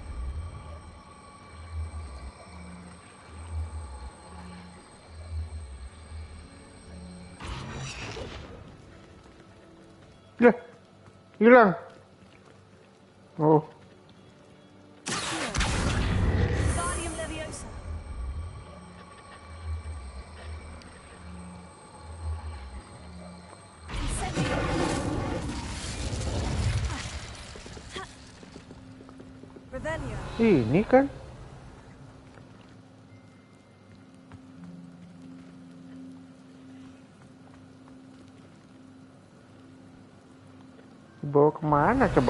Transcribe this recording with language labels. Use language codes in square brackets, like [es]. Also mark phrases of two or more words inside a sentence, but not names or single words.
[id] Lah, hilang. Oh, Wingardium Leviosa. Incendio. Revelio. ini kan. Dibawa kemana coba?